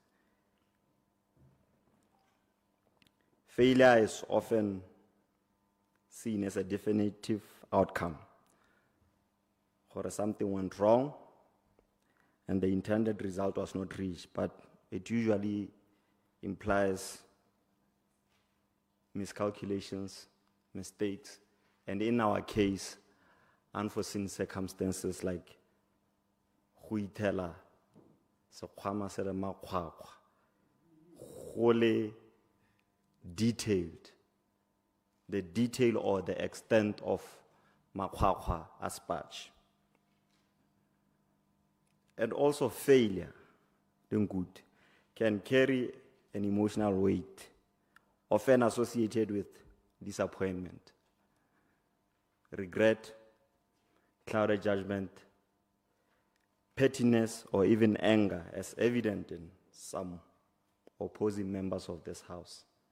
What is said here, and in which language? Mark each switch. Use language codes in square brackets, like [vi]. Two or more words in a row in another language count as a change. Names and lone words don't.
[en] Failure is often seen as a definitive outcome, or something went wrong and the intended result was not reached, but it usually implies miscalculations, mistakes, and in our case, unforeseen circumstances like [tn] huitela, sekhwama se le makhwakwa, gole [en] detailed, the detail or the extent of makhwakha as patch. And also failure, then good, can carry an emotional weight, often associated with disappointment, regret, clouded judgment, pettiness, or even anger, as evident in some opposing members of this House.